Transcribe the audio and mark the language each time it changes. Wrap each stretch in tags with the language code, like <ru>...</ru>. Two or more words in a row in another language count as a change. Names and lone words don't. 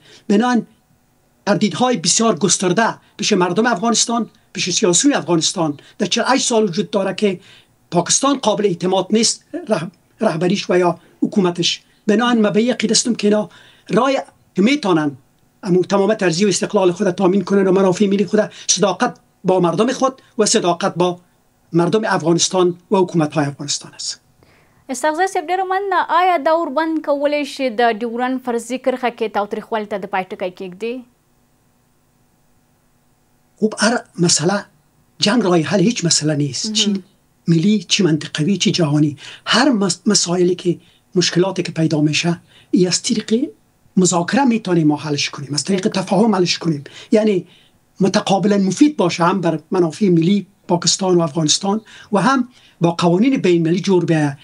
<fa>بنابراین تردیدهای بسیار گسترده پیش مردم افغانستان، پیش سیاسیون افغانستان در 48 سال وجود داره که پاکستان قابل اعتماد نیست، رهبریش و یا حکومتش. بنابراین من به یقین هستم که اینا رای میتونن تمامیت ارضی و استقلال خود تامین کنن و منافع ملی خود، صداقت با مردم خود و صداقت با مردم افغانستان و حکومت های افغانستان است.</fa> <ps>استغزه صاحب ډېره مننه. آیا دا اوربند کولی شي د ډیورنډ فرضي کرښه کې تاوتریخوالي ته د پای ټکی کېږدي؟</ps> <fa>خب هر مسئله جنگ راه حل هیچ مسئله نیست، چی ملی چی منطقوی چی جهانی. هر مسائلی که مشکلاتی که پیدا میشه از طریق مذاکره میتونیم ما حلش کنیم، از طریق تفاهم حلش کنیم، یعنی متقابلا مفید باشه، هم بر منافع ملی پاکستان و افغانستان و هم با قوانین بین المللی جور بیاید.</fa>